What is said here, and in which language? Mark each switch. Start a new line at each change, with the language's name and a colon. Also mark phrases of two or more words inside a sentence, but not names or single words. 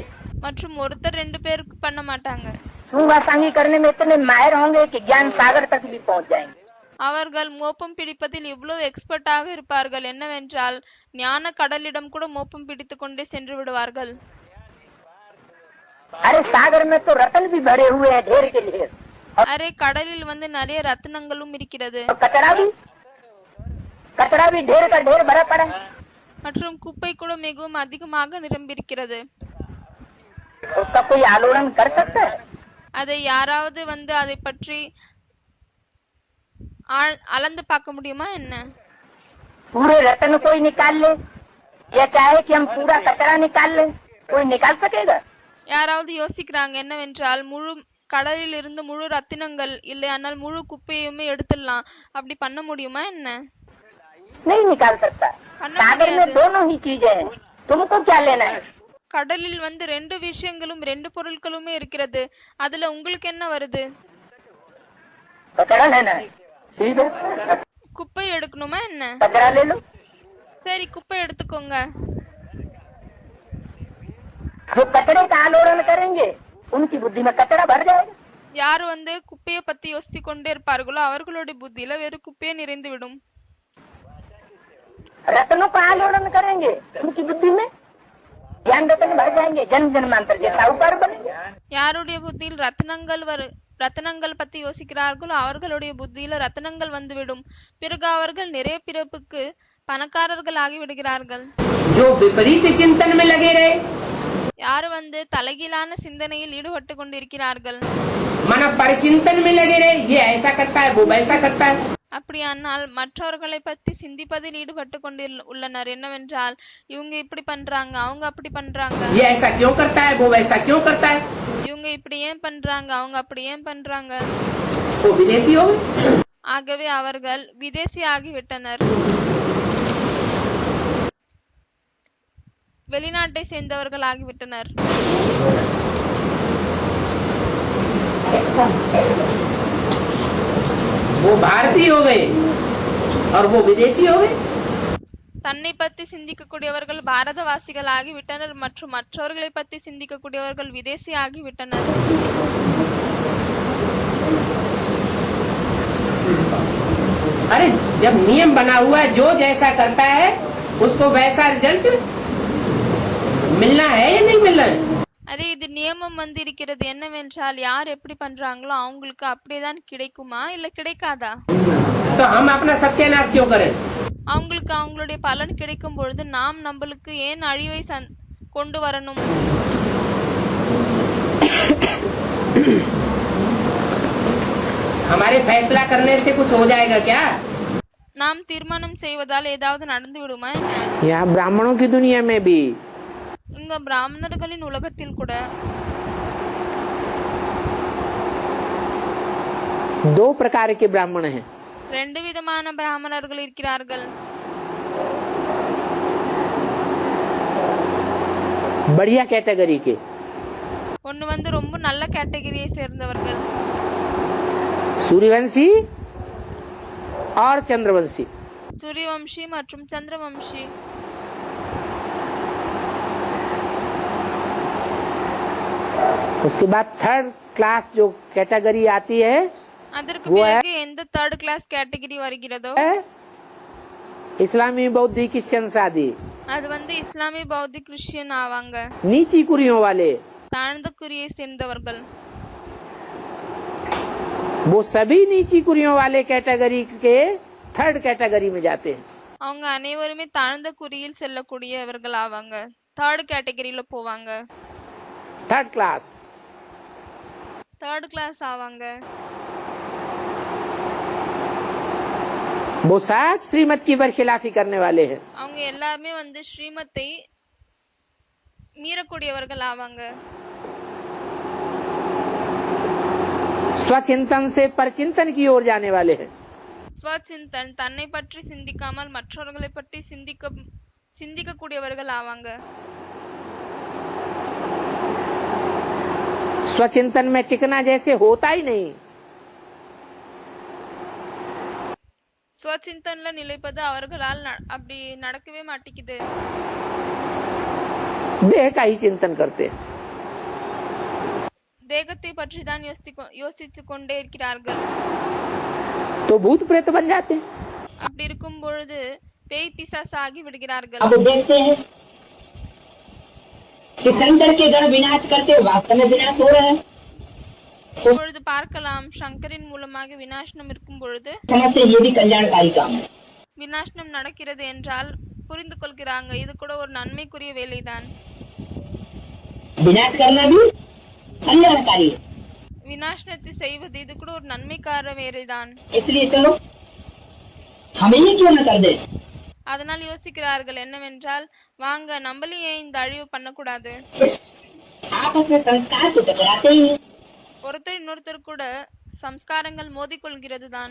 Tamil: மற்றும் ஒருத்தர் ரெண்டு பேருக்கு பண்ண மாட்டாங்க.
Hindi: सुभासांगी करने में इतने माहिर होंगे कि ज्ञान सागर तक भी पहुंच जाएंगे।
Tamil: அவர்கள் மோப்பம் பிடிப்பதில் இவ்வளவு எக்ஸ்பர்ட்டாக இருப்பார்கள் என்னவென்றால் ஞான கடலிடம் கூட மோப்பம் பிடித்து கொண்டே சென்று விடுவார்கள்.
Hindi: अरे सागर में तो रतन भी भरे हुए हैं, ढेर के ढेर।
Tamil: அரே கடலில் நிறைய ரत्नங்களும் இருக்கிறது.
Hindi: और कचरा भी ढेर का ढेर भरा पड़ा है।
Tamil: மற்றும் குப்பை கூட மிகவும் அதிகமாக நிரம்பியிருக்கிறது.
Hindi: उसका कोई आलोड़न कर सकता है?
Tamil: அதை யாராவது அதை பற்றி அளந்து பார்க்க முடியுமா என்ன?
Hindi: पूरे रतन कोई निकाल ले या चाहे कि हम पूरा कचरा निकाल ले, कोई निकाल सकेगा?
Tamil: யாராவது யோசிக்கிறாங்க என்னவென்றால் முழு கடலில் இருந்து முழு ரத்தினங்கள் இல்லையானால் முழு குப்பையுமே எடுத்துடலாம், அப்படி பண்ண முடியுமா என்ன?
Hindi: नहीं निकाल सकता। सागर में दोनों ही चीजें हैं, तुमको क्या लेना है?
Tamil: கடலில் ரெண்டு விஷயங்களும் ரெண்டு பொருட்களுமே இருக்கிறது, அதுல உங்களுக்கு என்ன வருது?
Hindi: कचरा लेना है, ठीक है,
Tamil: குப்பை எடுக்கணுமா என்ன?
Hindi: कचरा ले लो।
Tamil: சரி, குப்பை எடுத்துக்கோங்க.
Hindi: जो कचरे का आलोड़न करेंगे उनकी बुद्धि में कचरा भर जाएगा।
Tamil: யார் குப்பையை பத்தி யோசிச்சு கொண்டே இருப்பார்களோ அவர்களுடைய புத்தியில வெறும் குப்பையே நிறைந்து விடும். रत्नों का आलोड़न करेंगे उनकी बुद्धि में ज्ञान रत्न भर जाएंगे, जन्म जन्मांतर के साहूकार बनेंगे। யாருடைய புத்தியில் ரத்னங்கள் ரத்தினங்கள் பத்தி யோசிக்கிறார்களோ அவர்களுடைய புத்தியில ரத்தினங்கள் வந்துவிடும். பிறகு அவர்கள் நிறைய பிறப்புக்கு பணக்காரர்கள் ஆகி விடுகிறார்கள்.
Hindi: जो विपरीत चिंतन में लगे रहे,
Tamil: யார் தலைகீழான சிந்தனையில் ஈடுபட்டு கொண்டிருக்கிறார்கள்.
Hindi: मन परिचिंतन में लगे रहे, ये ऐसा करता है वो वैसा करता है,
Tamil: அப்படியானால் மற்றவர்களை பத்தி சிந்திப்பதில் ஈடுபட்டு கொண்டு உள்ளனர். என்னவென்றால் இவங்க இப்படி பண்றாங்க, அவங்க அப்படி பண்றாங்க,
Hindi: ये ऐसा क्यों करता है वो वैसा क्यों करता है,
Tamil: இவங்க இப்படி ஏன் பண்றாங்க, அவங்க அப்படி ஏன் பண்றாங்க.
Hindi: वो विदेशी हो गए।
Tamil: ஆகவே அவர்கள் விதேசி ஆகிவிட்டனர், வெளிநாட்டை சேர்ந்தவர்கள் ஆகிவிட்டனர்.
Hindi: वो भारतीय हो गए और वो विदेशी हो गए।
Tamil: தன்னை பத்தி சிந்திக்கக்கூடியவர்கள் பாரதவாசிகள் ஆகிவிட்டனர் மற்றும் மற்றவர்களை பத்தி சிந்திக்கக்கூடியவர்கள் விதேசி ஆகிவிட்டனர்.
Hindi: अरे जब नियम बना हुआ है, जो जैसा करता है उसको वैसा रिजल्ट मिलना है या नहीं मिलना है।
Tamil: அதே இது நியமம் இருக்கிறது. என்னவென்றால் யார் எப்படி பண்றாங்களோ அவங்களுக்கு அப்படியேதான் கிடைக்குமா இல்ல கிடைக்காதா?
Hindi: तो हम अपना सत्यानाश क्यों करें?
Tamil: அவங்களுக்கு அவங்களுடைய பலன் கிடைக்கும் பொழுது நாம் நம்மளுக்கு ஏன் அழிவை கொண்டு வரணும்?
Hindi: हमारे फैसला करने से कुछ हो जाएगा क्या?
Tamil: நாம் தீர்மானம் செய்வதால் ஏதாவது நடந்து விடுமா?
Hindi: यहाँ ब्राह्मणों की दुनिया में भी,
Tamil: இங்க பிராமணர்களின் உலகத்தில் கூட
Hindi: दो प्रकार के ब्राह्मण हैं।
Tamil: ரெண்டு விதமான பிராமணர்கள் இருக்கிறார்கள்.
Hindi: बढ़िया कैटेगरी के,
Tamil: ஒன்னு ரொம்ப நல்ல கேட்டகரியை சேர்ந்தவர்கள்,
Hindi: सूर्यवंशी और चंद्रवंशी।
Tamil: சூரியவம்சி மற்றும் சந்திரவம்சி.
Hindi: उसके बाद
English: third class
Hindi: जो कैटेगरी आती है
Tamil: அதற்கு பிறகு எந்த
English: third class
Tamil: கேட்டகரி வருகிறதோ
Hindi: इस्लामी बौद्ध क्रिश्चियन शादी,
Tamil: அது இஸ்லாமிய பௌத்த கிறிஸ்டியன் ஆவாங்க.
Hindi: नीची कुरियों वाले,
Tamil: தாழ்ந்த குறியை சேர்ந்தவர்கள்.
Hindi: वो सभी नीची कुरियों वाले कैटेगरी के
English: third category
Hindi: में जाते हैं।
Tamil: அவங்க அனைவருமே தாழ்ந்த குறியில் செல்லக்கூடியவர்கள் ஆவாங்க, थर्ड கேட்டகரியில போவாங்க,
English: third class. third class
Tamil: ஆவாங்க.
Hindi: वो सब श्रीमत की बरखिलाफी करने वाले हैं।
Tamil: அவங்க எல்லாமே ஸ்ரீமத்தை மீறக்கூடியவர்கள் ஆவாங்க.
Hindi: स्वचिंतन से परचिंतन की ओर जाने वाले हैं।
Tamil: ஸ்வசிந்தன் தன்னை பற்றி சிந்திக்காமல் மற்றவர்களை பற்றி சிந்திக்கக்கூடியவர்கள் ஆவாங்க.
Hindi: स्वचिंतन में टिकना जैसे होता ही नहीं।
Tamil: ஸ்வசிந்தன்ல நிலைப்பது அவர்களால் அப்படி நடக்கவே மாட்டேங்குது.
Hindi: देह का ही चिंतन करते हैं।
Tamil: தேகத்தை பற்றி தான் யோசித்து கொண்டே இருக்கிறார்கள்.
Hindi: तो भूत प्रेत बन जाते हैं।
Tamil: அப்படி இருக்கும் பொழுது பேய் பிசாசு ஆகி விடுகிறார்கள்.
Hindi: अब देखते हैं कि शंकर के गण विनाश करते वास्तव में विनाश हो रहा है।
Tamil: இப்பொழுது பார்க்கலாம் சங்கரின் மூலமாக விநாசனம் இருக்கும் பொழுது
Hindi: समझते ये भी कल्याणकारी काम है।
Tamil: விநாசனம் நடக்கிறது என்றால் புரிந்து கொள்கிறாங்க இது கூட ஒரு நன்மைக்குரிய வேலைதான்.
Hindi: विनाश करना भी कल्याणकारी है।
Tamil: விநாசனத்தை செய்வது இது கூட ஒரு நன்மைக்கார வேலைதான்.
Hindi: इसलिए चलो हम ये क्यों न कर दे।
Tamil: அதனால் யோசிக்கிறார்கள் என்னவென்றால் வாங்க நம்மளே ஏன் இந்த அழிவு பண்ணக்கூடாது.
Hindi: आपस में संस्कार तो टकराते ही हैं।
Tamil: ஒருத்தர் இன்னொருத்தர் கூட சம்ஸ்காரங்கள் மோதிக்கொள்கிறது தான்.